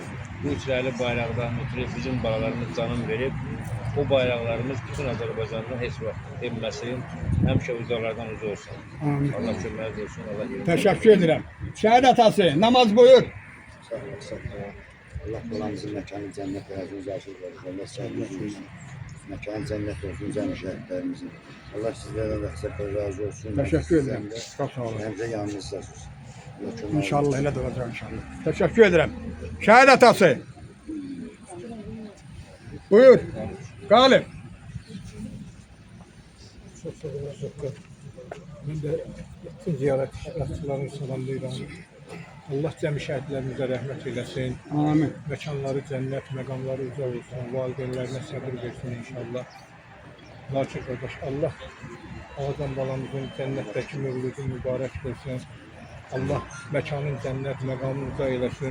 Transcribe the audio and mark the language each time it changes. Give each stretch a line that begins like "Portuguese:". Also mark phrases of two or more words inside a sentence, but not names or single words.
Azerbaijani: Bu üçrəli bayraqdan ötürü bizim balalarımız canım verib, o bayraqlarımız bütün Azərbaycanda heç vaxt enməsin, həmişə uzaqlardan uca olsun. Allah köməkli olsun, Allah yerini.
Turkish: Teşekkür ederim. Şehit atası namaz buyur.
Azerbaijani: Allah balamızın məkanı cənnət olsun, zəşir olsun, Allah səhvimiz olsun. Məkanı cənnət olsun, cəmi şəhidlərimizin. Allah sizlərdən də xəsəklər razı olsun.
Turkish: Teşekkür ederim. Çok sağ olun.
Azerbaijani: Həmcə yanınızda olsun.
Turkish: İnşallah öyle de olacak inşallah. Teşekkür ederim. Şehit atası. Buyur. Galip. Çok sağ olun. Ben de bütün ziyaretçilerini salamlayıram.
Azerbaijani: Allah cəmi şəhidlərimizə rəhmət eləsin. Amin. Məkanları cənnət, məqamları uca olsun. Valideynlərinə səbir versin inşallah. Lakin qardaş, Allah Ağacan balamızın cənnətdəki mövlüdü mübarək versin. Allah məkanın cənnət, məqamını uca eləsin.